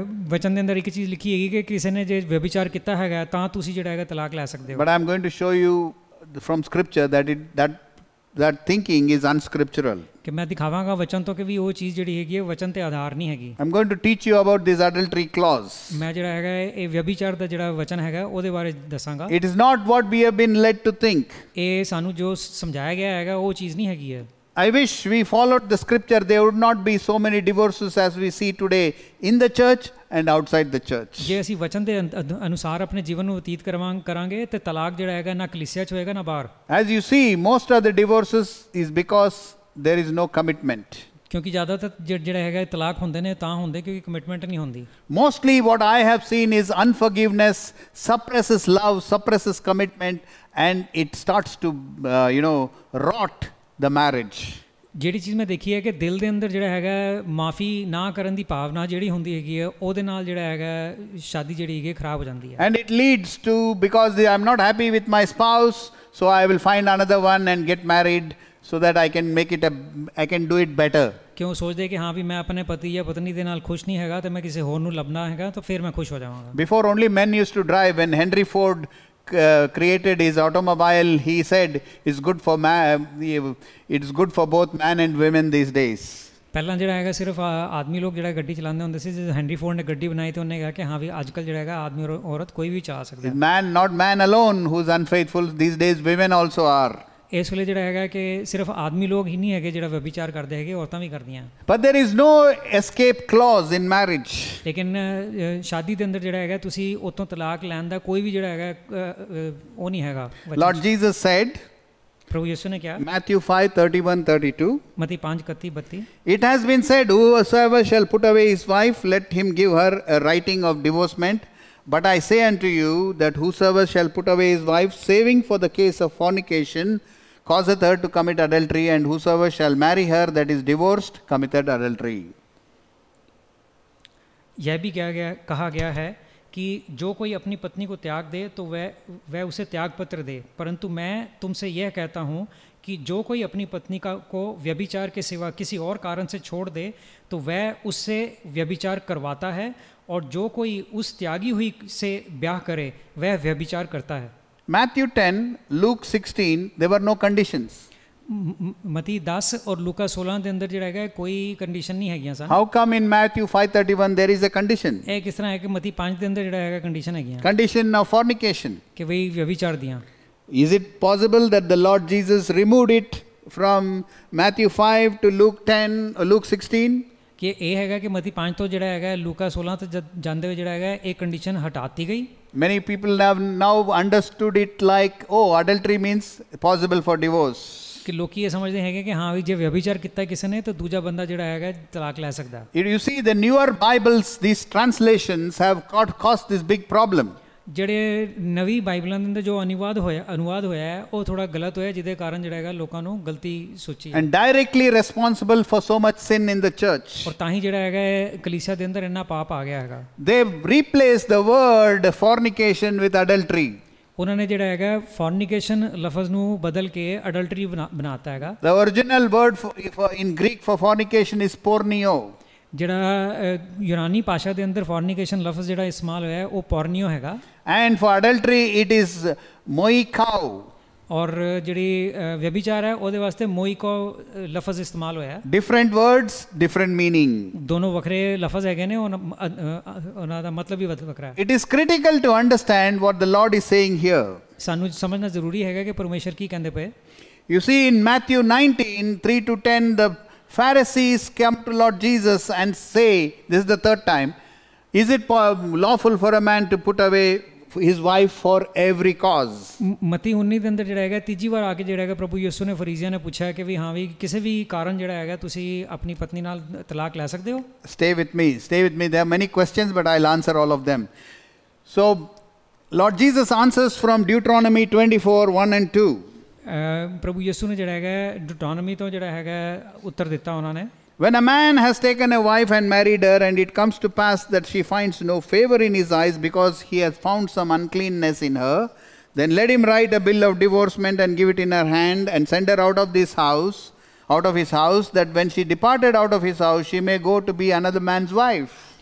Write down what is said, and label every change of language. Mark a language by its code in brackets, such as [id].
[pa] ਵਚਨ ਦੇ ਅੰਦਰ ਇੱਕ ਚੀਜ਼ ਲਿਖੀ ਹੈਗੀ ਕਿ ਕਿਸੇ ਨੇ ਜੇ ਵਿਅਭਿਚਾਰ ਕੀਤਾ ਹੈਗਾ ਤਾਂ ਤੁਸੀਂ ਜਿਹੜਾ ਹੈਗਾ ਤਲਾਕ ਲੈ ਸਕਦੇ ਹੋ. [en] But I am going to show you from scripture that thinking is unscriptural. [pa] ਕਿ ਮੈਂ ਦਿਖਾਵਾਂਗਾ ਵਚਨ ਤੋਂ ਕਿ ਵੀ ਉਹ ਚੀਜ਼ ਜਿਹੜੀ ਹੈਗੀ ਹੈ ਵਚਨ ਤੇ ਆਧਾਰ ਨਹੀਂ ਹੈਗੀ. [en] I am going to teach you about this adultery clause. [pa] ਮੈਂ ਜਿਹੜਾ ਹੈਗਾ ਇਹ ਵਿਅਭਿਚਾਰ ਦਾ ਜਿਹੜਾ ਵਚਨ ਹੈਗਾ ਉਹਦੇ ਬਾਰੇ ਦੱਸਾਂਗਾ. [en] It is not what we have been led to think. [pa] ਇਹ ਸਾਨੂੰ ਜੋ ਸਮਝਾਇਆ ਗਿਆ ਹੈਗਾ ਉਹ ਚੀਜ਼ ਨਹੀਂ ਹੈਗੀ ਹੈ. [en] I wish we followed the scripture. There would not be so many divorces as we see today in the church and outside the church. [pa] ਜੇ ਅਸੀਂ ਵਚਨ ਦੇ ਅਨੁਸਾਰ ਆਪਣੇ ਜੀਵਨ ਨੂੰ ਬਤੀਤ ਕਰਾਂਗੇ ਤੇ ਤਲਾਕ ਜਿਹੜਾ ਹੈਗਾ ਨਾ ਕਲੀਸਿਆ 'ਚ ਹੋਏਗਾ ਨਾ ਬਾਹਰ. [en] As you see, most of the divorces is because there is no commitment. [pa] ਕਿਉਂਕਿ ਜ਼ਿਆਦਾਤਰ ਜਿਹੜਾ ਹੈਗਾ ਤਲਾਕ ਹੁੰਦੇ ਨੇ ਤਾਂ ਹੁੰਦੇ ਕਿਉਂਕਿ ਕਮਿਟਮੈਂਟ ਨਹੀਂ ਹੁੰਦੀ. [en] Mostly what I have seen is unforgiveness suppresses love, suppresses commitment, and it starts to rot the marriage. [pa] ਜਿਹੜੀ ਚੀਜ਼ ਮੈਂ ਦੇਖੀ ਹੈ ਕਿ ਦਿਲ ਦੇ ਅੰਦਰ ਜਿਹੜਾ ਹੈਗਾ ਮਾਫੀ ਨਾ ਕਰਨ ਦੀ ਭਾਵਨਾ ਜਿਹੜੀ ਹੁੰਦੀ ਹੈਗੀ ਹੈ ਉਹਦੇ ਨਾਲ ਜਿਹੜਾ ਹੈਗਾ ਸ਼ਾਦੀ ਜਿਹੜੀ ਹੈਗੀ ਖਰਾਬ ਹੋ ਜਾਂਦੀ ਹੈ. [en] And it leads to, because I am not happy with my spouse, so I will find another one and get married so that I can do it better. [pa] ਕਿਉਂ ਸੋਚਦੇ ਕਿ ਹਾਂ ਵੀ ਮੈਂ ਆਪਣੇ ਪਤੀ ਜਾਂ ਪਤਨੀ ਦੇ ਨਾਲ ਖੁਸ਼ ਨਹੀਂ ਹੈਗਾ ਤੇ ਮੈਂ ਕਿਸੇ ਹੋਰ ਨੂੰ ਲੱਭਣਾ ਹੈਗਾ ਤਾਂ ਫਿਰ ਮੈਂ ਖੁਸ਼ ਹੋ ਜਾਵਾਂਗਾ. [en] Before only men used to drive. When Henry Ford created his automobile, he said it's good for both man and women these days. [pa] ਪਹਿਲਾਂ ਜਿਹੜਾ ਹੈਗਾ ਸਿਰਫ ਆਦਮੀ ਲੋਕ ਜਿਹੜਾ ਗੱਡੀ ਚਲਾਉਂਦੇ ਹੁੰਦੇ ਸੀ. ਜਦੋਂ ਹੈਨਰੀ ਫੋਰਡ ਨੇ ਗੱਡੀ ਬਣਾਈ ਤੇ ਉਹਨੇ ਕਿਹਾ ਕਿ ਹਾਂ ਵੀ ਅੱਜ ਕੱਲ੍ਹ ਜਿਹੜਾ ਹੈਗਾ ਆਦਮੀ ਔਰ ਔਰਤ ਕੋਈ ਵੀ ਚਲਾ ਸਕਦਾ ਹੈ. [en] Man, not man alone who is unfaithful. These days women also are. [pa] ਇਸ ਵੇਲੇ ਜਿਹੜਾ ਹੈਗਾ ਕਿ ਸਿਰਫ ਆਦਮੀ ਲੋਕ ਹੀ ਨਹੀਂ ਹੈਗੇ ਜਿਹੜਾ ਵਿਅਭਿਚਾਰ ਕਰਦੇ ਹੈਗੇ, ਔਰਤਾਂ ਵੀ ਕਰਦੀਆਂ. [en] But there is no escape clause in marriage. [pa] ਲੇਕਿਨ ਸ਼ਾਦੀ ਦੇ ਅੰਦਰ ਜਿਹੜਾ ਹੈਗਾ ਤੁਸੀਂ ਉਤੋਂ ਤਲਾਕ ਲੈਣ ਦਾ ਕੋਈ ਵੀ ਜਿਹੜਾ ਹੈਗਾ ਉਹ ਨਹੀਂ ਹੈਗਾ. [en] Lord Jesus said, [pa] ਪ੍ਰਭੂ ਯਿਸੂ ਨੇ ਕਿਹਾ [en] Matthew 5:31-32, [pa] Mati 5:31-32, [en] it has been said, whosoever shall put away his wife, let him give her a writing of divorcement. But I say unto you that whosoever shall put away his wife, saving for the case of fornication, causeth her to commit adultery, and whosoever shall marry her that is divorced committeth adultery. [hi] यह भी कहा गया है कि जो कोई अपनी पत्नी को त्याग दे तो वह उसे त्याग पत्र दे, परंतु मैं तुमसे यह कहता हूँ कि जो कोई अपनी पत्नी को व्यभिचार के सिवा किसी और कारण से छोड़ दे तो वह उससे व्यभिचार करवाता है, और जो कोई उस त्यागी हुई से ब्याह करे वह व्यभिचार करता है. [en] Matthew 10, Luke 16, there were no conditions. [pa] ਮਤੀ 10 ਔਰ ਲੂਕਾ 16 ਦੇ ਅੰਦਰ ਜਿਹੜਾ ਹੈਗਾ ਕੋਈ ਕੰਡੀਸ਼ਨ ਨਹੀਂ ਹੈਗੀਆਂ ਸਨ। [en] How come in Matthew 5:31 there is a condition? [pa] ਇਹ ਕਿਸ ਤਰ੍ਹਾਂ ਹੈ ਕਿ ਮਤੀ 5 ਦੇ ਅੰਦਰ ਜਿਹੜਾ ਹੈਗਾ ਕੰਡੀਸ਼ਨ ਹੈਗੀਆਂ [en] Condition of fornication. [pa] ਕਿ ਵਈ ਵਿਅਭਿਚਾਰ ਦੀਆਂ। [en] Is it possible that the Lord Jesus removed it from Matthew 5 to Luke 10 or Luke 16? [pa] ਕਿ ਇਹ ਹੈਗਾ ਕਿ ਮਤੀ 5 ਤੋਂ ਜਿਹੜਾ ਹੈਗਾ ਲੂਕਾ 16 ਤੋਂ ਜਾਂਦੇ ਹੋਏ ਜਿਹੜਾ ਹੈਗਾ ਇਹ ਕੰਡੀਸ਼ਨ ਹਟਾਤੀ ਗਈ। [en] Many people have now understood it like, oh, adultery means possible for divorce. [pa] ਕਿ ਲੋਕੀ ਇਹ ਸਮਝਦੇ ਹੈਗੇ ਕਿ ਹਾਂ ਵੀ ਜੇ ਵਿਅਭਿਚਾਰ ਕੀਤਾ ਕਿਸੇ ਨੇ ਤਾਂ ਦੂਜਾ ਬੰਦਾ ਜਿਹੜਾ ਹੈਗਾ ਤਲਾਕ ਲੈ ਸਕਦਾ। [en] You see, the newer Bibles, these translations have caused this big problem. [pa] ਜਿਹੜੇ ਨਵੀਂ ਬਾਈਬਲਾਂ ਦੇ ਅੰਦਰ ਜੋ ਅਨੁਵਾਦ ਹੋਇਆ ਹੈ ਉਹ ਥੋੜਾ ਗਲਤ ਹੋਇਆ ਜਿਹਦੇ ਕਾਰਨ ਜਿਹੜਾ ਹੈਗਾ ਲੋਕਾਂ ਨੂੰ ਗਲਤੀ ਸੋਚੀ [en] and directly responsible for so much sin in the church. [pa] ਔਰ ਤਾਂ ਹੀ ਜਿਹੜਾ ਹੈਗਾ ਕਲੀਸਿਆ ਦੇ ਅੰਦਰ ਇੰਨਾ ਪਾਪ ਆ ਗਿਆ ਹੈਗਾ। [en] They replaced the word fornication with adultery. [pa] ਉਹਨਾਂ ਨੇ ਜਿਹੜਾ ਹੈਗਾ ਫੋਰਨੀਕੇਸ਼ਨ ਲਫ਼ਜ਼ ਨੂੰ ਬਦਲ ਕੇ ਅਡਲਟਰੀ ਬਣਾਤਾ ਹੈਗਾ। [en] The original word in Greek for fornication is pornio. [pa] ਜਿਹੜਾ ਯੂਨਾਨੀ ਭਾਸ਼ਾ ਦੇ ਅੰਦਰ ਫੋਰਨੀਕੇਸ਼ਨ ਲਫ਼ਜ਼ ਜਿਹੜਾ ਇਸਤੇਮਾਲ ਹੋਇਆ ਹੈ ਉਹ ਪੋਰਨੀਓ ਹੈਗਾ। [en] And for adultery it is moikao. [pa] ਔਰ ਜਿਹੜੀ ਵਿਅਭਿਚਾਰ ਹੈ ਉਹਦੇ ਵਾਸਤੇ ਮੋਇਕੋ ਲਫ਼ਜ਼ ਇਸਤੇਮਾਲ ਹੋਇਆ ਹੈ। [en] Different words, different meaning. [pa] ਦੋਨੋਂ ਵੱਖਰੇ ਲਫ਼ਜ਼ ਹੈਗੇ ਨੇ ਉਹਨਾਂ ਦਾ ਮਤਲਬ ਵੀ ਵੱਖਰਾ ਹੈ। [en] It is critical to understand what the Lord is saying here. [pa] ਸਾਨੂੰ ਸਮਝਣਾ ਜ਼ਰੂਰੀ ਹੈਗਾ ਕਿ ਪਰਮੇਸ਼ਰ ਕੀ ਕਹਿੰਦੇ ਪਏ। [en] You see in Matthew 19, 3 to 10, the Pharisees come to Lord Jesus and say, this is the third time, is it lawful for a man to put away his wife for every cause? [pa] ਮਤੀ 19 ਦੇ ਅੰਦਰ ਜਿਹੜਾ ਹੈਗਾ ਤੀਜੀ ਵਾਰ ਆ ਕੇ ਜਿਹੜਾ ਹੈਗਾ ਪ੍ਰਭੂ ਯਿਸੂ ਨੇ ਫਰੀਸੀਆਂ ਨੇ ਪੁੱਛਿਆ ਕਿ ਵੀ ਹਾਂ ਵੀ ਕਿਸੇ ਵੀ ਕਾਰਨ ਜਿਹੜਾ ਹੈਗਾ ਤੁਸੀਂ ਆਪਣੀ ਪਤਨੀ ਨਾਲ ਤਲਾਕ ਲੈ ਸਕਦੇ ਹੋ। [en] Stay with me. There are many questions, but I'll answer all of them. So, Lord Jesus answers from Deuteronomy 24, 1 and 2. [pa] ਪ੍ਰਭੂ ਯਿਸੂ ਨੇ ਜਿਹੜਾ ਹੈਗਾ ਡਿਊਟਰੋਨੋਮੀ ਤੋਂ ਜਿਹੜਾ ਹੈਗਾ ਉੱਤਰ ਦਿੱਤਾ ਉਹਨਾਂ ਨੇ। [en] When a man has taken a wife and married her, and it comes to pass that she finds no favor in his eyes because he has found some uncleanness in her, then let him write a bill of divorcement and give it in her hand and send her out of his house, that when she departed out of his house, she may go to be another man's wife.